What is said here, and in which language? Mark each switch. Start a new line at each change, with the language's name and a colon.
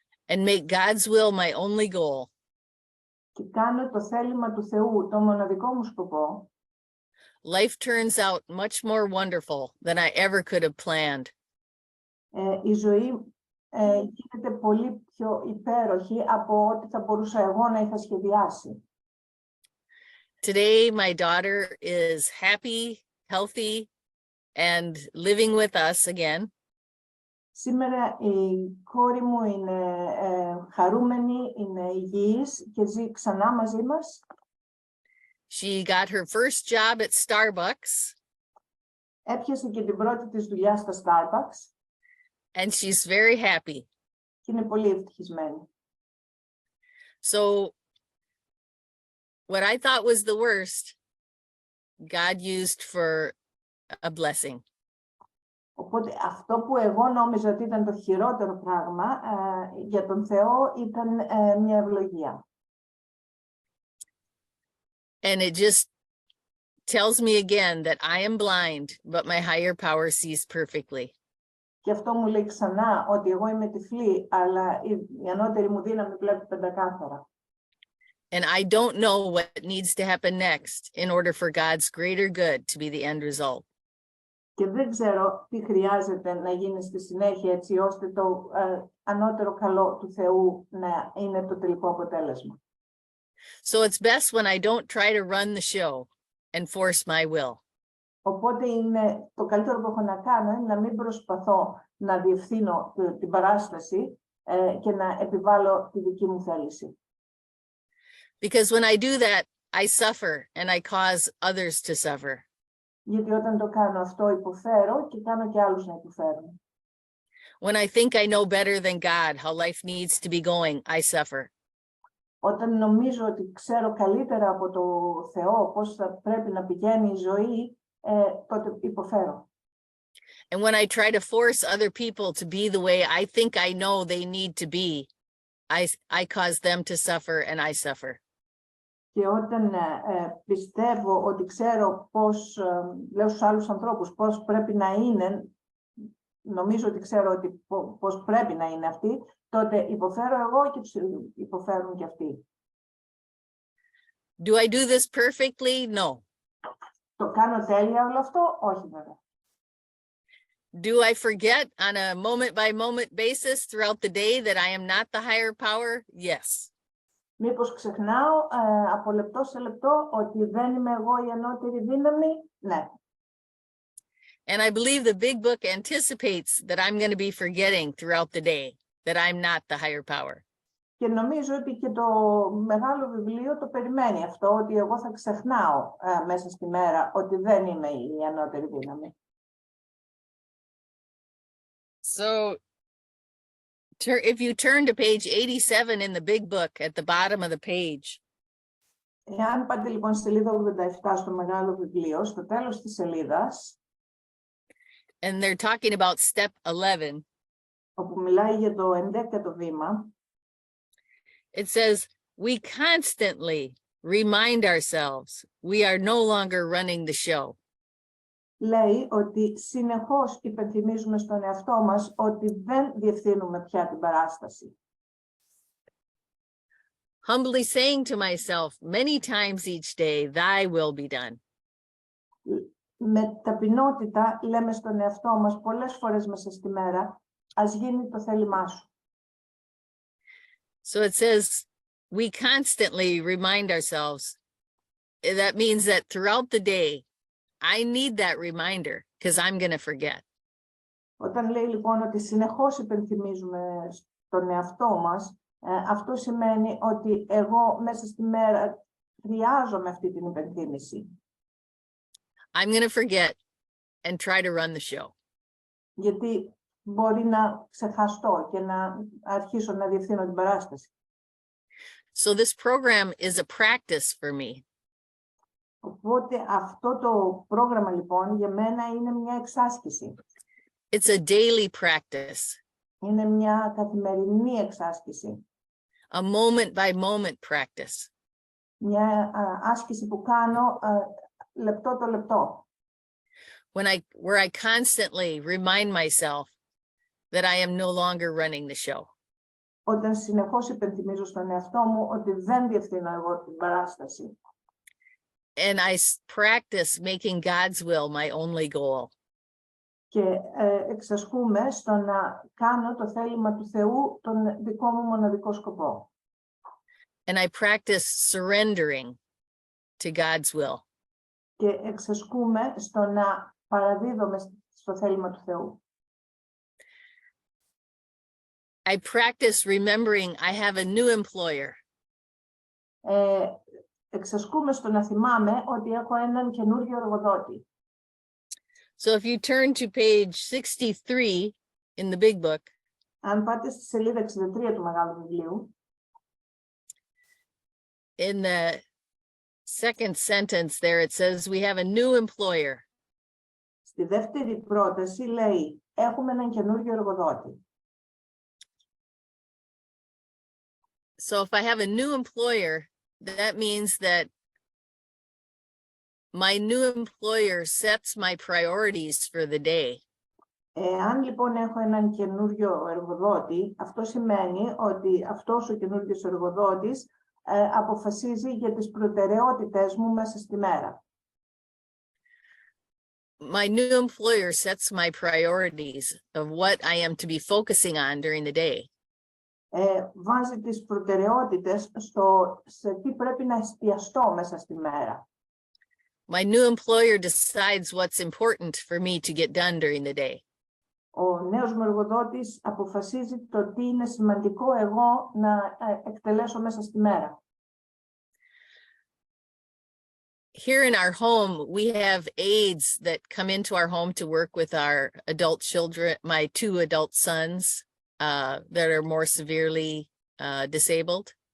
English: and make God's will my only goal,
Greek: και κάνω το θέλημα του Θεού το μοναδικό μου σκοπό,
English: life turns out much more wonderful than I ever could have planned.
Greek: Η ζωή γίνεται πολύ πιο υπέροχη από ό,τι θα μπορούσα εγώ να είχα σχεδιάσει.
English: Today, my daughter is happy, healthy, and living with us again.
Greek: Σήμερα η κόρη μου είναι χαρούμενη, είναι υγιής και ζει ξανά μαζί μας.
English: She got her first job at Starbucks.
Greek: Έπιασε και την πρώτη της δουλειά στα Starbucks.
English: And she's very happy.
Greek: Και είναι πολύ ευτυχισμένη.
English: So, what I thought was the worst, God used for a blessing.
Greek: Οπότε αυτό που εγώ νόμιζα ότι ήταν το χειρότερο πράγμα, για τον Θεό ήταν μια ευλογία.
English: And it just tells me again that I am blind, but my higher power sees perfectly.
Greek: Και αυτό μου λέει ξανά ότι εγώ είμαι τυφλή, αλλά η ανώτερη μου δύναμη βλέπει πεντακάθαρα.
English: And I don't know what needs to happen next in order for God's greater good to be the end result.
Greek: Και δεν ξέρω τι χρειάζεται να γίνει στη συνέχεια, έτσι ώστε το ανώτερο καλό του Θεού να είναι το τελικό αποτέλεσμα.
English: So it's best when I don't try to run the show and force my will.
Greek: Οπότε είναι το καλύτερο που έχω να κάνω είναι να μην προσπαθώ να διευθύνω την παράσταση και να επιβάλλω τη δική μου θέληση.
English: Because when I do that, I suffer and I cause others to suffer.
Greek: Γιατί όταν το κάνω αυτό υποφέρω και κάνω και άλλους να υποφέρουν.
English: When I think I know better than God how life needs to be going, I suffer.
Greek: Όταν νομίζω ότι ξέρω καλύτερα από το Θεό πώς θα πρέπει να πηγαίνει η ζωή, τότε υποφέρω.
English: And when I try to force other people to be the way I think I know they need to be, I cause them to suffer and I suffer.
Greek: Και όταν πιστεύω ότι ξέρω πώς, λέω στους άλλους ανθρώπους πώς πρέπει να είναι, νομίζω ότι ξέρω ότι πώς πρέπει να είναι αυτοί, τότε υποφέρω εγώ και τους υποφέρουν και αυτοί.
English: Do I do this perfectly? No.
Greek: Το κάνω τέλεια όλο αυτό? Όχι βέβαια.
English: Do I forget on a moment by moment basis throughout the day that I am not the higher power? Yes.
Greek: Μήπως ξεχνάω από λεπτό σε λεπτό ότι δεν είμαι εγώ η ανώτερη δύναμη? Ναι.
English: And I believe the big book anticipates that I'm going to be forgetting throughout the day that I'm not the higher power.
Greek: Και νομίζω ότι και το μεγάλο βιβλίο το περιμένει αυτό, ότι εγώ θα ξεχνάω μέσα στη μέρα ότι δεν είμαι η ανώτερη δύναμη.
English: So if you turn to page 87 in the big book at the bottom of the page,
Greek: Εάν πάτε λοιπόν στη σελίδα 87 στο μεγάλο βιβλίο, στο τέλος της σελίδας,
English: and they're talking about step 11,
Greek: όπου μιλάει για το 11ο βήμα,
English: it says, we constantly remind ourselves we are no longer running the show.
Greek: λέει ότι συνεχώς υπενθυμίζουμε στον εαυτό μας ότι δεν διευθύνουμε πια την παράσταση.
English: Humbly saying to myself many times each day, thy will be done.
Greek: Με ταπεινότητα λέμε στον εαυτό μας πολλές φορές μέσα στη μέρα, ας γίνει το θέλημά σου.
English: So it says, we constantly remind ourselves. That means that throughout the day, I need that reminder because I'm going to forget.
Greek: Όταν λέει λοιπόν ότι συνεχώς υπενθυμίζουμε στον εαυτό μας, αυτό σημαίνει ότι εγώ μέσα στη μέρα χρειάζομαι αυτή την υπενθύμηση.
English: I'm going to forget and try to run the show.
Greek: Γιατί μπορεί να ξεχαστώ και να αρχίσω να διευθύνω την παράσταση.
English: So this program is a practice for me.
Greek: Οπότε αυτό το πρόγραμμα λοιπόν για μένα είναι μια εξάσκηση.
English: It's a daily practice.
Greek: Είναι μια καθημερινή εξάσκηση.
English: A moment by moment practice.
Greek: Μια άσκηση που κάνω λεπτό το λεπτό.
English: Where I constantly remind myself that I am no longer running the show.
Greek: Όταν συνεχώς υπενθυμίζω στον εαυτό μου ότι δεν διευθύνω εγώ την παράσταση.
English: And I practice making God's will my only goal.
Greek: Και εξασκούμε στο να κάνω το θέλημα του Θεού τον δικό μου μοναδικό σκοπό.
English: And I practice surrendering to God's will.
Greek: Και εξασκούμε στο να παραδίδομαι στο θέλημα του Θεού.
English: I practice remembering I have a new employer.
Greek: Εξασκούμε στο να θυμάμαι ότι έχω έναν καινούργιο εργοδότη.
English: So if you turn to page 63 in the big book,
Greek: Αν πάτε στη σελίδα 63 του μεγάλου βιβλίου,
English: in the second sentence there it says we have a new employer.
Greek: στη δεύτερη πρόταση λέει έχουμε έναν καινούργιο εργοδότη.
English: So if I have a new employer, that means that my new employer sets my priorities for the day.
Greek: Αν λοιπόν έχω έναν καινούριο εργοδότη, αυτό σημαίνει ότι αυτός ο καινούριος εργοδότης αποφασίζει για τις προτεραιότητες μου μέσα στη μέρα.
English: My new employer sets my priorities of what I am to be focusing on during the day.
Greek: Βάζει τις προτεραιότητες σε τι πρέπει να εστιαστώ μέσα στη μέρα.
English: My new employer decides what's important for me to get done during the day.
Greek: Ο νέος μου εργοδότης αποφασίζει το τι είναι σημαντικό εγώ να εκτελέσω μέσα στη μέρα.
English: Here in our home, we have aides that come into our home to work with our adult children, my two adult sons that are more severely disabled.